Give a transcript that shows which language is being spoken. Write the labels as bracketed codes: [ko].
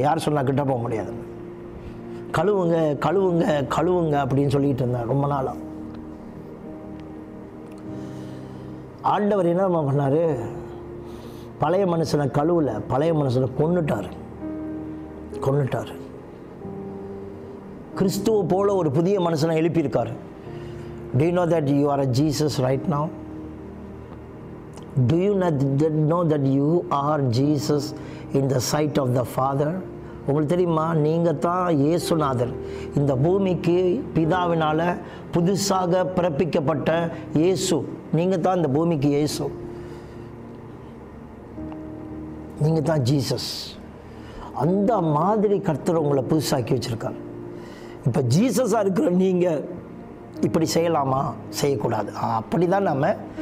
[ta] யார் சொன்னால் கிட்ட போக முடியாது? கழுவுங்க கழுவுங்க கழுவுங்க அப்படின்னு சொல்லிட்டு இருந்தேன் ரொம்ப நாளாக. ஆண்டவர் என்ன பண்ணார்? பழைய மனுஷனை கழுவல, பழைய மனுஷனை கொன்னுட்டார். கிறிஸ்துவ போல ஒரு புதிய மனுஷனை எழுப்பியிருக்காரு. [en] Do you know that you are a Jesus right now? Do you know that you are Jesus in the sight of the Father? [ta] உங்களுக்கு தெரியுமா? நீங்கள் தான் இயேசுநாதர். இந்த பூமிக்கு பிதாவினால் புதுசாக பிறப்பிக்கப்பட்ட இயேசு. நீங்கள் தான் இந்த பூமிக்கு இயேசு, நீங்கள் தான் ஜீசஸ். அந்த மாதிரி கர்த்தர் உங்களை புதுசாக்கி வச்சுருக்கார். இப்போ ஜீசஸாக இருக்கிற நீங்கள் இப்படி செய்யலாமா? செய்யக்கூடாது. அப்படி தான் நம்ம.